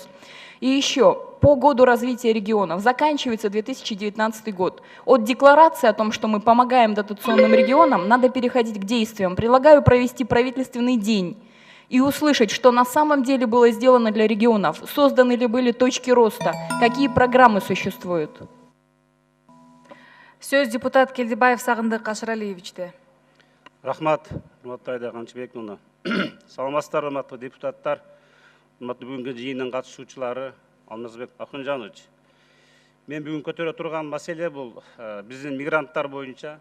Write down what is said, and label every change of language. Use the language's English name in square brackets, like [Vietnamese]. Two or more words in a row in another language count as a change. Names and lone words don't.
[Russian] И еще, по году развития регионов, заканчивается 2019 год. От декларации о том, что мы помогаем дотационным регионам, надо переходить к действиям. Предлагаю провести правительственный день и услышать, что на самом деле было сделано для регионов, созданы ли были точки роста, какие программы существуют. [Kyrgyz] Сөз депутат Келдибаев Сагындык Кашыралиевичте. Рахмат, Айда Камчыбековна. Саламатсыздар, урматтуу депутаттар, урматтуу бүгүнкү жыйындын катышуучулары, Алмазбек Акунжанович. Мен бүгүн көтөрө турган маселе бул биздин мигранттар боюнча.